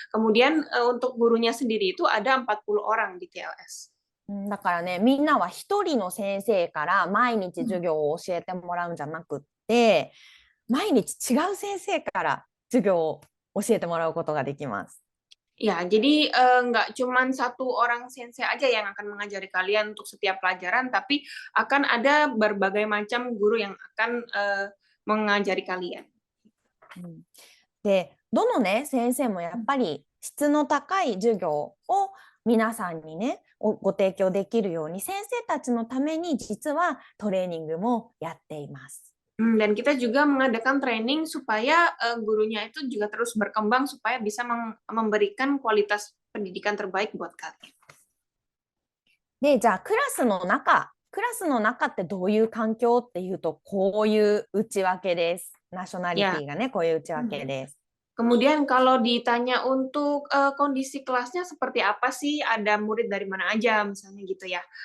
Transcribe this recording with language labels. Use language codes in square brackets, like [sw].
[id] Kemudian untuk gurunya sendiri itu ada 40 orang di TLS. [ja] だからね、みんなは一人の先生から毎日授業を教えてもらうんじゃなくって、毎日違う先生から授業を教えてもらうことができます。 [id] Ya, jadi nggak cuma satu orang sensei aja yang akan mengajari kalian untuk setiap pelajaran, tapi akan ada berbagai macam guru yang akan mengajari kalian. [ja] で、どのね、先生もやっぱり質の高い授業を皆さんにね、ご提供できるように、先生たちのために実はトレーニングもやっています。 [id] Dan kita juga mengadakan training supaya gurunya itu juga terus berkembang supaya bisa memberikan kualitas pendidikan terbaik buat kalian. [ja] で、じゃあクラスの中ってどういう環境っていうと、こういう内訳です。ナショナリティがね、こういう内訳です。 [id] Kemudian kalau ditanya untuk kondisi kelasnya seperti apa sih, ada murid dari mana aja misalnya gitu ya.